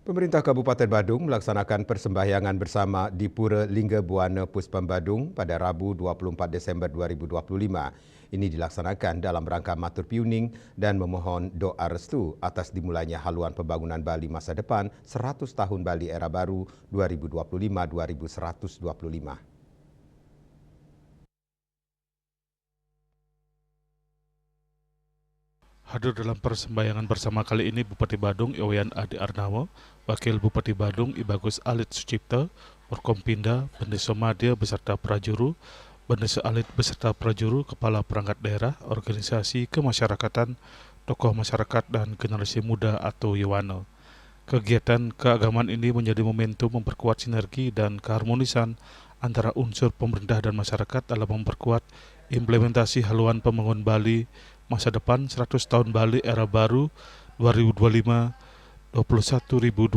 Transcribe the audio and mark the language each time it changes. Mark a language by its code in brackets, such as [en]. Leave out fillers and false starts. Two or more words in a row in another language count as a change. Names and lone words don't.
[id] Pemerintah Kabupaten Badung melaksanakan persembahyangan bersama di Pura Lingga Buana Puspam Badung pada Rabu 24 Desember 2025. Ini dilaksanakan dalam rangka [ban] matur piuning [id] dan memohon doa restu atas dimulainya haluan pembangunan Bali masa depan 100 tahun Bali era baru 2025-2125. Hadir dalam persembahyangan bersama kali ini Bupati Badung Iwayan Adi Arnawo, Wakil Bupati Badung I Bagus Alit Sucipta, Forkompinda, Bendesa Madya beserta prajuru, Bendesa Alit beserta prajuru, Kepala Perangkat Daerah, Organisasi Kemasyarakatan, tokoh masyarakat dan generasi muda atau Yawano. Kegiatan keagamaan ini menjadi momentum memperkuat sinergi dan keharmonisan antara unsur pemerintah dan masyarakat dalam memperkuat implementasi haluan pembangunan Bali masa depan 100 tahun Bali era baru 2025-21025.